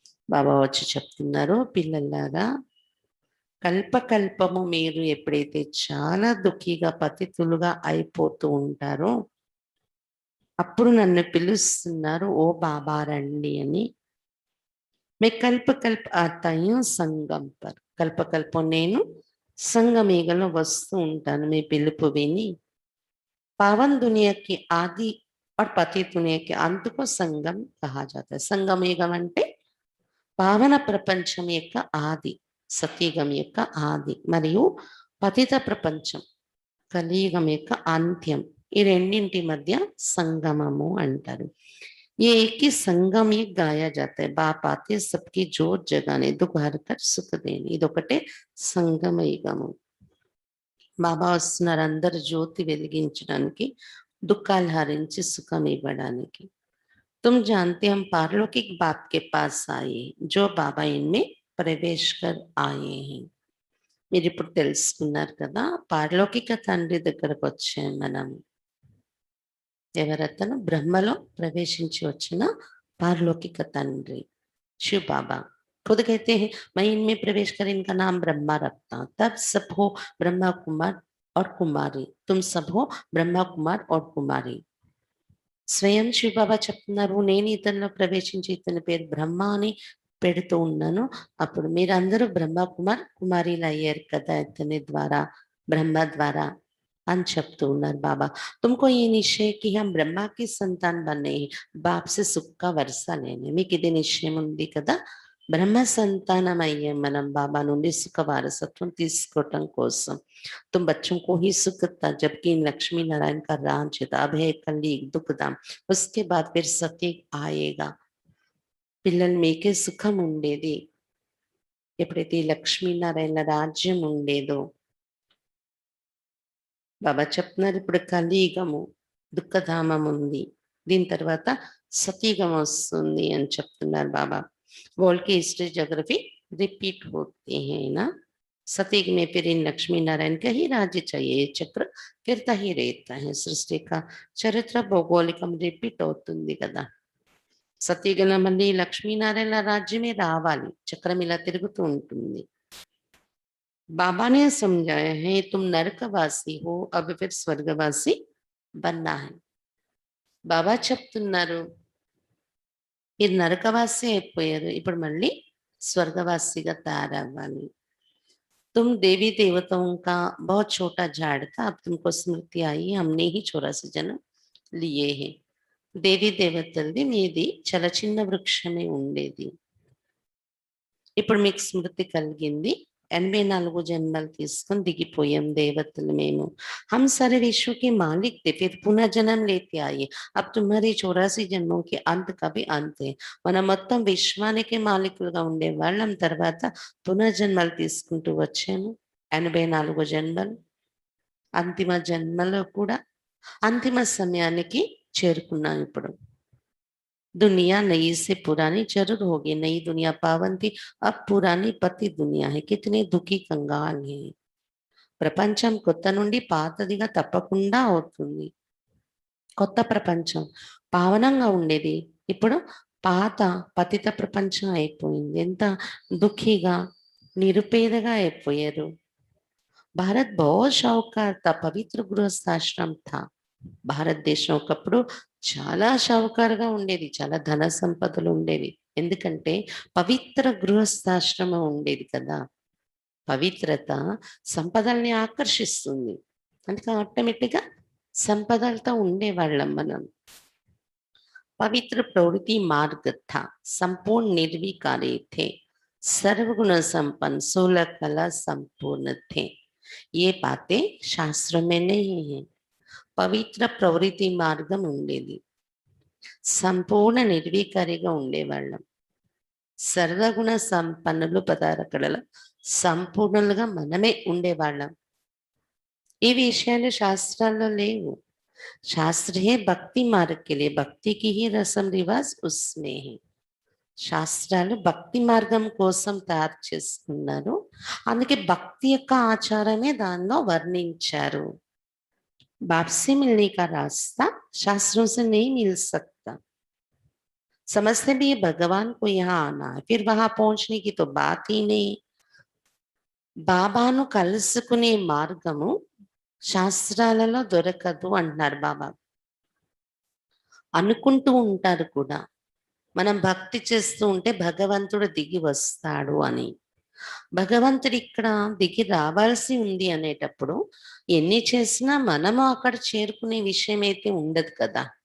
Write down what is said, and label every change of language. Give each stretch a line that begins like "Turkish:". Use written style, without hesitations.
Telugu: బాబా వచ్చి చెప్తున్నారు పిల్లలారా, కల్పకల్పము మీరు ఎప్పుడైతే చాలా దుఃఖిగా పతితులుగా అయిపోతూ ఉంటారో అప్పుడు నన్ను పిలుస్తున్నారు ఓ బాబా రండి అని.
Hindi: మే కల్ప కల్ప ఆతాయు సంగం పర్,
Telugu: కల్పకల్పం నేను సంగమేగలో వస్తూ ఉంటాను మీ పిలుపు విని.
Hindi: पावन दुनिया की आदि और पति दुनिया के अंत को संगम कहा जाता है.
Telugu: సంగమేగం అంటే పావన ప్రపంచం యొక్క ఆది, సత్యయుగం యొక్క ఆది, మరియు పతిత ప్రపంచం కలియుగం యొక్క అంత్యం. ఈ రెండింటి మధ్య సంగమము అంటారు.
Hindi: ये एक ही संगम ही गाया जाता है. बाप आते सबकी जोत जगाने दुख हरकर सुख देने.
Telugu: ఇదొకటే సంగమయుగము. బాబా వస్తున్నారు అందరు జ్యోతి వెలిగించడానికి, దుఃఖాలు హరించి సుఖం ఇవ్వడానికి.
Hindi: तुम जानते हम पारलौकिक बाप के पास आए जो बाबा इनमें प्रवेश कर आए हैं.
Telugu: మీరు ఇప్పుడు తెలుసుకున్నారు కదా, పారలౌకిక తండ్రి దగ్గరకు వచ్చాం మనం. ఎవరతను? బ్రహ్మలో ప్రవేశించి వచ్చిన పారలౌకిక తండ్రి शिव बाबा.
Hindi: खुद कहते हैं मैं इनमें प्रवेश कर इनका नाम ब्रह्मा रखता, तब सब हो ब्रह्मा कुमार और कुमारी, तुम सब हो ब्रह्मा कुमार और कुमारी.
Telugu: స్వయం శివ బాబా చెప్తున్నారు నేను ఇతనిలో ప్రవేశించి ఇతని పేరు బ్రహ్మ అని పెడుతూ ఉన్నాను. అప్పుడు మీరందరూ బ్రహ్మ కుమార్ కుమారీలు అయ్యారు కదా ఇతని ద్వారా, బ్రహ్మ ద్వారా అని చెప్తూ ఉన్నారు బాబా.
Hindi: तुमको ये निश्चय कि हम ब्रह्मा की संतान बने, बाप से सुख का वर्षा लेने.
Telugu: మీకు ఇది నిశ్చయం ఉంది కదా, బ్రహ్మ సంతానం అయ్యే మనం బాబా నుండి సుఖ వారసత్వం తీసుకోవటం కోసం.
Hindi: तुम बच्चों को ही सुख था जबकि लक्ष्मी नारायण का राज्य था, अब है कलयुग दुखधाम, उसके बाद फिर सत्य आएगा.
Telugu: పిల్లలు మీకే సుఖం ఉండేది ఎప్పుడైతే లక్ష్మీనారాయణ రాజ్యం ఉండేదో. బాబా చెప్తున్నారు ఇప్పుడు కలియుగము దుఃఖధామం ఉంది, దీని తర్వాత సతయుగం వస్తుంది అని చెప్తున్నారు బాబా.
Hindi: वर्ल्ड की हिस्ट्री जोग्राफी रिपीट होते हैं ना. सतयुग में फिर इन लक्ष्मी नारायण का ही राज्य चाहिए, ये चक्र फिरता ही रहता है. सृष्टि का चरित्र भौगोलिकम रिपीट
Telugu: అవుతుంది కదా. సతయుగంలో మళ్ళీ లక్ష్మీనారాయణ రాజ్యమే రావాలి, చక్రం ఇలా తిరుగుతూ ఉంటుంది.
Hindi: बाबा ने समझाया है तुम नरकवासी हो अब फिर स्वर्गवासी बनना है.
Telugu: బాబా చెప్తున్నారు మీరు నరకవాసి అయిపోయారు, ఇప్పుడు మళ్ళీ स्वर्गवासीగా తయారవ్వాలి.
Hindi: तुम देवी देवताओं का बहुत छोटा झाड़ था, अब तुमको स्मृति आई, हमने ही 84 जन्म लिए हैं.
Telugu: దేవీ దేవతలది మీది చాలా చిన్న వృక్షమే ఉండేది. ఇప్పుడు మీకు స్మృతి కలిగింది. 84 జన్మలు తీసుకొని దిగిపోయాం దేవతలు మేము.
Hindi: हम सारे विश्व के मालिक थे, फिर पुनः जन्म लेते आए. अब तुम्हारी 84 జన్మों के अंत का भी अंत है.
Telugu: మనం మొత్తం విశ్వానికి మాలికులుగా ఉండేవాళ్ళం. తర్వాత పునర్జన్మలు తీసుకుంటూ వచ్చాను. 84 జన్మలు. అంతిమ జన్మలో కూడా అంతిమ సమయానికి చేరుకున్నాం ఇప్పుడు.
Hindi: दुनिया नई से पुरानी जरूर होगी, नई दुनिया पावन थी, अब पुरानी पति दुनिया है. कितने दुखी कंगाल है.
Telugu: ప్రపంచం కొత్త నుండి పాతదిగా తప్పకుండా అవుతుంది. కొత్త ప్రపంచం పావనంగా ఉండేది, ఇప్పుడు పాత పతిత ప్రపంచం అయిపోయింది. ఎంత దుఃఖిగా నిరుపేదగా అయిపోయారు.
Hindi: భారత్ बहुत शाहूकार था, పవిత్ర గృహస్థాశ్రమం था.
Telugu: భారతదేశం ఒకప్పుడు చాలా షావుకారుగా ఉండేది, చాలా ధన సంపదలు ఉండేవి. ఎందుకంటే పవిత్ర గృహస్థాశ్రమం ఉండేది కదా. పవిత్రత సంపదల్ని ఆకర్షిస్తుంది, అందుకే ఆటోమేటిక్గా సంపదలతో ఉండేవాళ్ళం మనం.
Hindi: పవిత్ర ప్రవృత్తి మార్గ था, संपूर्ण निर्विकारी थे, सर्वगुण संपन्न, 16 कला संपूर्ण थे. ये बातें शास्त्र में नहीं है.
Telugu: పవిత్ర ప్రవృత్తి మార్గం ఉండేది, సంపూర్ణ నిర్వీకారిగా ఉండేవాళ్ళం, సర్వగుణ సంపన్నులు 16 కళల సంపూర్ణులుగా మనమే ఉండేవాళ్ళం. ఈ విషయాలు శాస్త్రాల్లో లేవు.
Hindi: శాస్త్ర హే భక్తి మార్గకే, భక్తికి హి రసం రివాజ్ ఉస్మే హే.
Telugu: శాస్త్రాలు భక్తి మార్గం కోసం తయారు చేసుకున్నారు, అందుకే భక్తి యొక్క ఆచారమే దానిలో వర్ణించారు.
Hindi: बाप से मिलने का रास्ता शास्त्रों से नहीं मिल सकता. समझते भी भगवान को यहाँ आना है, फिर वहां पहुंचने की तो बात ही नहीं.
Telugu: బాబాను కలుసుకునే మార్గము శాస్త్రాలలో దొరకదు అంటున్నారు బాబా. అనుకుంటూ ఉంటారు కూడా, మనం భక్తి చేస్తూ ఉంటే భగవంతుడు దిగి వస్తాడు అని. భగవంతుడు ఇక్కడ దిగి రావాల్సి ఉంది అనేటప్పుడు ఎన్ని చేసినా మనము అక్కడ చేరుకునే విషయం అయితే ఉండదు కదా.